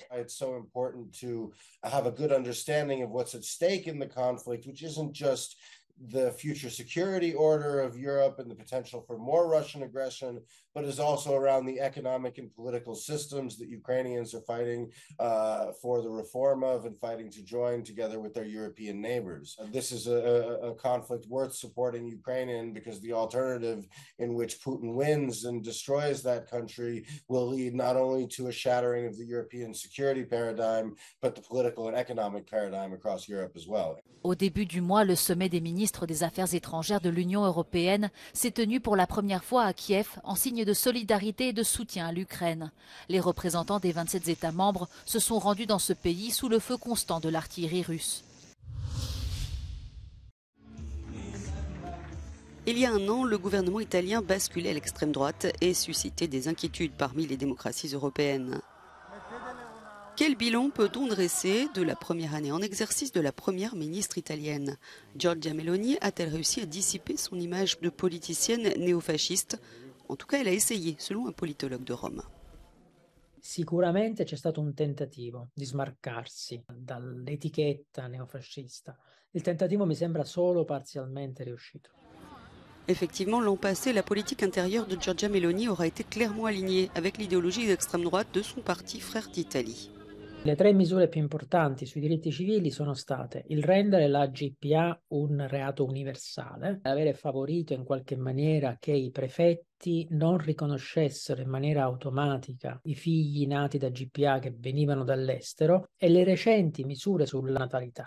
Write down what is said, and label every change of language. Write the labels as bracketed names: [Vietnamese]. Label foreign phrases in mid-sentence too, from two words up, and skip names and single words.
[English] It's so important to have a good understanding of what's at stake in the conflict, which isn't just the future security order of Europe and the potential for more Russian aggression, but is also around the economic and political systems that Ukrainians are fighting for the reform of and fighting to join together with their European neighbors. This is a conflict worth supporting Ukraine in, because the alternative in which Putin wins and destroys that country will lead not only to a shattering of the European security paradigm, but the political and economic paradigm across Europe as well. [French] Au début du mois, le sommet des ministres des Affaires étrangères de l'Union européenne s'est tenu pour la première fois à Kiev en signe de solidarité et de soutien à l'Ukraine. Les représentants des 27 États membres se sont rendus dans ce pays sous le feu constant de l'artillerie russe. Il y a un an, le gouvernement italien basculait à l'extrême droite et suscitait des inquiétudes parmi les démocraties européennes. Quel bilan peut-on dresser de la première année en exercice de la première ministre italienne? Giorgia Meloni a-t-elle réussi à dissiper son image de politicienne néofasciste? En tout cas, elle a essayé, selon un politologue de Rome. [Italian] Sicuramente c'è stato un tentativo di smarcarsi dall'etichetta neofascista. Il tentativo mi sembra solo parzialmente riuscito. [French] Effectivement, l'an passé, la politique intérieure de Giorgia Meloni aura été clairement alignée avec l'idéologie d'extrême droite de son parti Frères d'Italie. [Italian] Le tre misure più importanti sui diritti civili sono state il rendere la GPA un reato universale, avere favorito in qualche maniera che i prefetti non riconoscessero in maniera automatica i figli nati da GPA che venivano dall'estero, e le recenti misure sulla natalità.